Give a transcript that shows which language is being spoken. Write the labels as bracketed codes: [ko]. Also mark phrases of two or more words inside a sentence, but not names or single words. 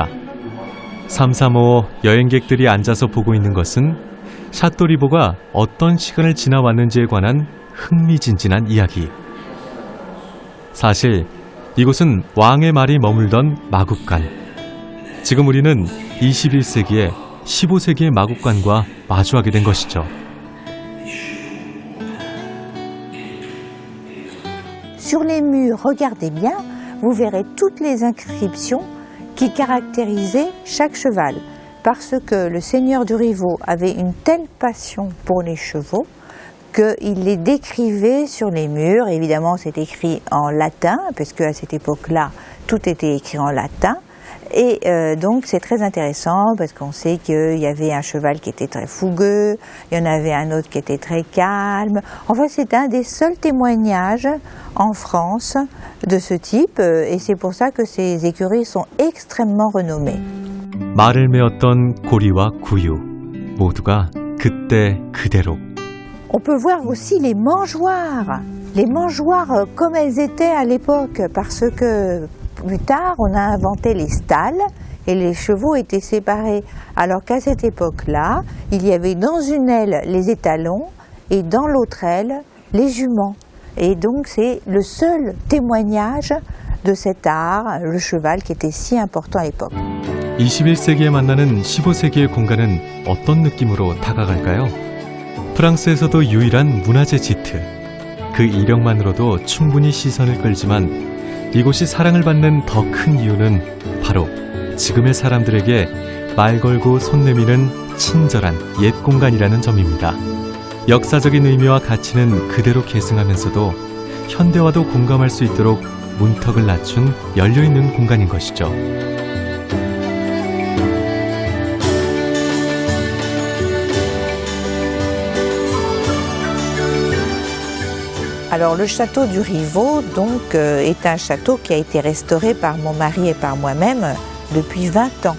[ko] 335 여행객들이 앉아서 보고 있는 것은 샤토리보가 어떤 시간을 지나왔는지에 관한 흥미진진한 이야기. 사실 이곳은 왕의 말이 머물던 마국간. 지금 우리는 21세기에 15세기의 마국간과 마주하게 된 것이죠. [fr] Sur les murs, regardez bien, vous verrez toutes les inscriptions qui caractérisaient chaque cheval. Parce que le seigneur du Rivaux avait une telle passion pour les chevaux qu'il les décrivait sur les murs. Évidemment, c'est écrit en latin, parce qu'à cette époque-là, tout était écrit en latin. Et donc c'est très intéressant parce qu'on sait qu'il y avait un cheval qui était très fougueux, il y en avait un autre qui était très calme. Enfin, c'est un des seuls témoignages en France de ce type et c'est pour ça que ces écuries sont extrêmement renommées. [ko] 말을 메었던 고리와 구유 모두가 그때 그대로. [fr] On peut voir aussi les mangeoires comme elles étaient à l'époque parce que plus tard, on a inventé les stalles et les chevaux étaient séparés. Alors qu'à cette époque-là, il y avait dans une aile les étalons et dans l'autre aile les juments. Et donc c'est le seul témoignage de cet art, le cheval qui était si important à l'époque. [ko] 21세기에 만나는 15세기의 공간은 어떤 느낌으로 다가갈까요? 프랑스에서도 유일한 문화재 지트. 그 이력만으로도 충분히 시선을 끌지만 이곳이 사랑을 받는 더 큰 이유는 바로 지금의 사람들에게 말 걸고 손 내미는 친절한 옛 공간이라는 점입니다. 역사적인 의미와 가치는 그대로 계승하면서도 현대와도 공감할 수 있도록 문턱을 낮춘 열려있는 공간인 것이죠. [fr] Alors le château du Rivaux donc est un château qui a été restauré par mon mari et par moi-même depuis 20 ans.